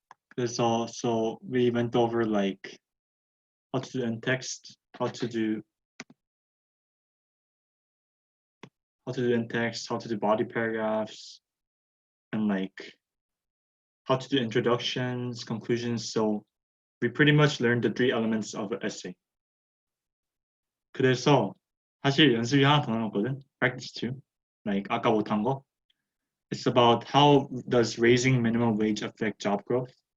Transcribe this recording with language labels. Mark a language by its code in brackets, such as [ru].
[en] 그래서 so we went over like how to do end text, how to do end text, how to do body paragraphs, and like how to do introductions, conclusions. So we pretty much learned the three elements of an essay. [ko] 그래서 사실 연습이 하나 더 남았거든. [en] Practice 2. Like [ko] 아까 못한 거. [en] It's about how does raising minimum wage affect job growth.